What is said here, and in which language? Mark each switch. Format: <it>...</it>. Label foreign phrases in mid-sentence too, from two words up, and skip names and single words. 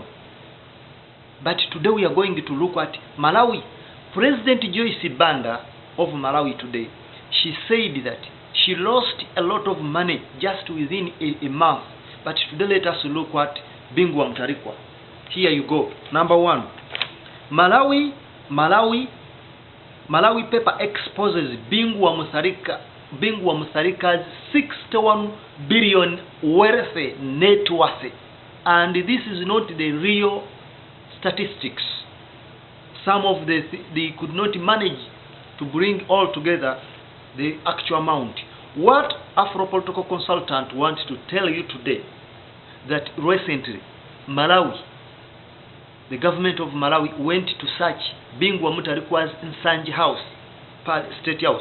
<en>But today we are going to look at Malawi. President Joyce Banda of Malawi today, she said that she lost a lot of money just within a month. But today let us look at Bingu Mutharika. Here you go. Number 1. Malawi paper exposes Bingu Mutharika's 61 billion wealth net worth. And this is not the real statistics. Some of they could not manage to bring all together the actual amount. What Afro Political Consultant wants to tell you today, that recently Malawi, the government of Malawi went to search Bingu Mutharika's Nsanji house, State House.</en>